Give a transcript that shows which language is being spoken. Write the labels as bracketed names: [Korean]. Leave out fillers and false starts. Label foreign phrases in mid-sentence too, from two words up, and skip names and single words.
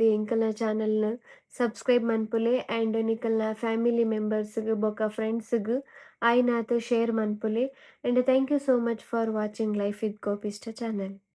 [Tulu] ಎಂಕಲ್ನ ಚಾನಲ್ನ ಸಬ್ಸ್ಕ್ರೈಬ್ ಮನ್ಪುಲೆ ಆ್ಯಂಡ್ ನಿಕಲ್ನ [English] family members [Tulu] ಬೊಕ್ಕ ಫ್ರೆಂಡ್ಸ್ಗೆ ಆಯ್ನಾತ ಶೇರ್ ಮನ್ಪುಲೆ. [English] and thank you so much for watching life with kopishta channel.